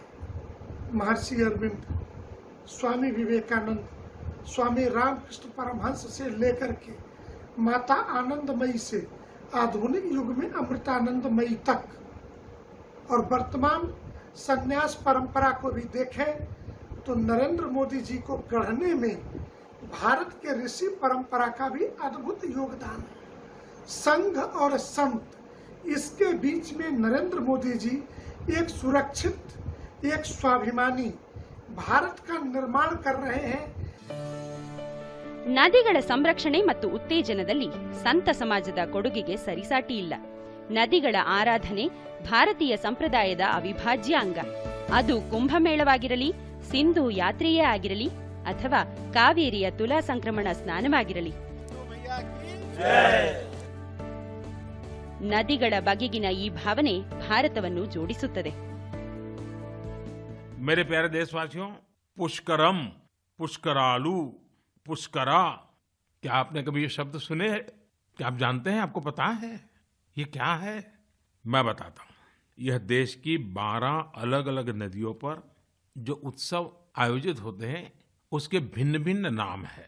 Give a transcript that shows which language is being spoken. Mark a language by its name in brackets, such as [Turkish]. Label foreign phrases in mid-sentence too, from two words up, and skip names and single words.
[Hindi] महर्षि अरविंद, स्वामी विवेकानंद, स्वामी रामकृष्ण परमहंस से लेकर के माता आनंदमयी से आधुनिक युग में अमृतानंदमयी तक और वर्तमान संन्यास परंपरा को भी देखें तो नरेंद्र मोदी जी को गढ़ने में भारत के ऋषि परंपरा का भी अद्भुत योगदान है। संघ और संत, इसके बीच में नरेंद्र मोदी जी एक सुरक्षित, एक स्वाभिमानी भारत का निर्माण कर रहे हैं। [Kannada] ನದಿಗಳ ಸಂರಕ್ಷಣೆ ಮತ್ತು ಉತ್ತೇಜನದಲ್ಲಿ ಸಂತ ಸಮಾಜದ ಕೊಡುಗೆಗೆ ಸರಿಸಾಟಿ ಇಲ್ಲ. ನದಿಗಳ ಆರಾಧನೆ ಭಾರತೀಯ ಸಂಪ್ರದಾಯದ ಅವಿಭಾಜ್ಯ ಅಂಗ. ಅದು ಕುಂಭಮೇಳವಾಗಿರಲಿ, ಸಿಂಧು ಯಾತ್ರೆಯೇ ಆಗಿರಲಿ, ಅಥವಾ ಕಾವೇರಿಯ ತುಲಾ ಸಂಕ್ರಮಣ ಸ್ನಾನವಾಗಿರಲಿ. ನದಿಗಳ ಬಗೆಗಿನ ಈ ಭಾವನೆ ಭಾರತವನ್ನು ಜೋಡಿಸುತ್ತದೆ. [Hindi] मेरे प्यारे देशवासियों, पुष्करम, पुष्करालू, पुष्करा, क्या आपने कभी ये शब्द सुने हैं? क्या आप जानते हैं? आपको पता है ये क्या है? मैं बताता हूँ। यह देश की 12 अलग अलग नदियों पर जो उत्सव आयोजित होते हैं उसके भिन्न भिन्न नाम है।